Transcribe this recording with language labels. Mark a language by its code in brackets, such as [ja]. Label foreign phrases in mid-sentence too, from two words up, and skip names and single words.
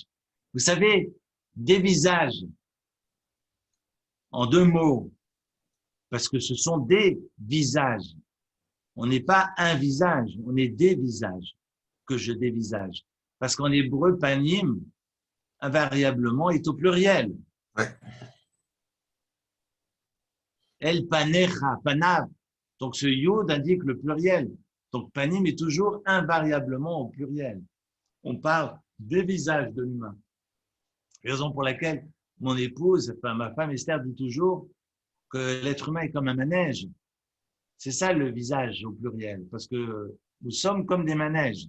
[fr] Vous savez, dévisage, en 2 mots, parce que ce sont des visages. On n'est pas un visage, on est des visages que je dévisage. Parce qu'en hébreu, panim, invariablement, est au pluriel. Ouais. [he] אל פניך, פניו. [fr] Donc ce yod indique le pluriel. Donc panim est toujours invariablement au pluriel. On parle des visages de l'humain. Raison pour laquelle mon épouse, enfin ma femme Esther dit toujours que l'être humain est comme un manège. C'est ça le visage au pluriel, parce que nous sommes comme des manèges.